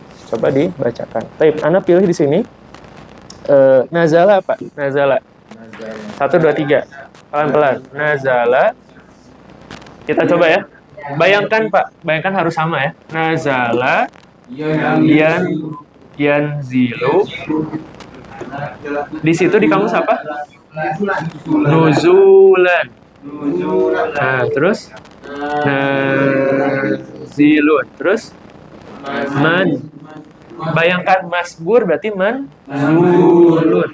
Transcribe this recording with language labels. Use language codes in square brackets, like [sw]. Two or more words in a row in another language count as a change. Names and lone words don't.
[id] Coba dibacakan. Baik, Ana pilih di sini. Nazala apa? Nazala. 1, 2, 3. Pelan-pelan. Nazala. Kita coba ya. Bayangkan Pak, bayangkan harus sama ya. [ar] Nazala, yanzilu. [id] Di situ di kamus apa? Nuzulan. Nah, terus nazilun. Terus bayangkan masbur berarti manzulun.